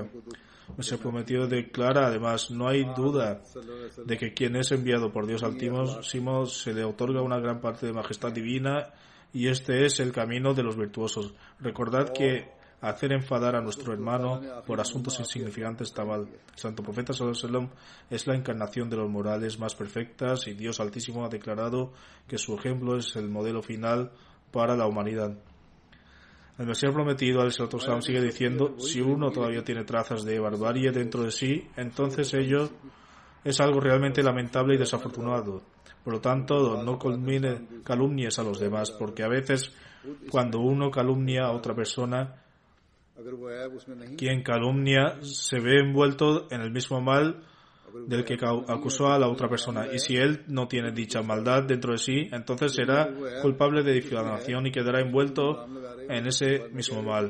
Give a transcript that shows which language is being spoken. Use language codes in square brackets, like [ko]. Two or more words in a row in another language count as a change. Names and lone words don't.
[es] El Mesías prometido declara además: no hay duda de que quien es enviado por Dios Altísimo se le otorga una gran parte de majestad divina y este es el camino de los virtuosos. Recordad que hacer enfadar a nuestro hermano por asuntos insignificantes está mal. El Santo Profeta [ar] صلى الله عليه وسلم [es] es la encarnación de los morales más perfectas y Dios Altísimo ha declarado que su ejemplo es el modelo final para la humanidad. El Mesías prometido al [ar] صلى الله عليه وسلم [es] sigue diciendo: si uno todavía tiene trazas de barbarie dentro de sí, entonces ello es algo realmente lamentable y desafortunado. Por lo tanto, no calumnies a los demás, porque a veces cuando uno calumnia a otra persona, quien calumnia se ve envuelto en el mismo mal del que acusó a la otra persona, y si él no tiene dicha maldad dentro de sí, entonces será culpable de difamación y quedará envuelto en ese mismo mal.